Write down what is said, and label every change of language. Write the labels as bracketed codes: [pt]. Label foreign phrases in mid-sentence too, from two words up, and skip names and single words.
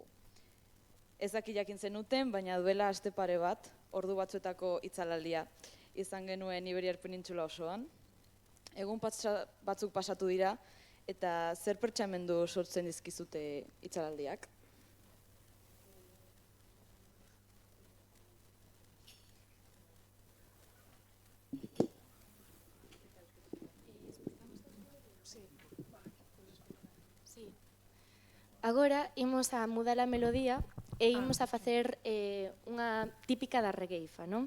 [eu] Ez dakit jakin zenuten, baina duela aste pare bat, ordu batzuetako itzalaldia izan genuen Iberiar Penintsula osoan. Egun batzuk pasatu dira, eta zer pertsamendu sortzen dizkizute itzalaldiak? [gl] Agora imos a mudar a melodía e imos a facer unha típica da regueifa, non?